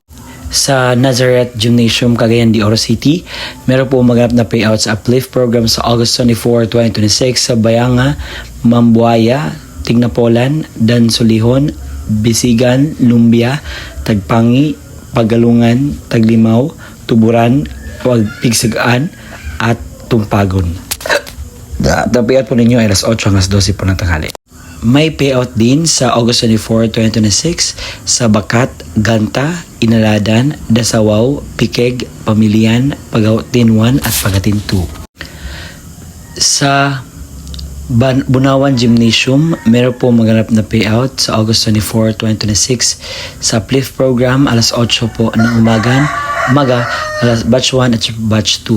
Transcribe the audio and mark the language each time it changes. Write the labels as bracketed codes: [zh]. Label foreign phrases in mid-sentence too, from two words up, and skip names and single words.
[tl] Sa Nazareth Gymnasium, Cagayan de Oro City, meron po maganap na payouts uplift program sa August 24, 2026 sa Bayanga, Mambuaya, Tignapolan, Dansulihon, Bisigan, Lumbia, Tagpangi, Pagalungan, Taglimaw, Tuburan, Pigsagaan at Tumpagon. The payout po ninyo ay alas 8 hanggang 12 po ng tanghali. May payout din sa August 24, 2026 sa Bakat, Ganta, Inaladan, Dasawaw, Pikeg, Pamilian, Pagautin 1 at Pagatin 2. Sa Bunawan Gymnasium, meron po maganap na payout sa August 24, 2026 sa Uplift Program alas 8 po ng umaga, alas batch 1 at batch 2.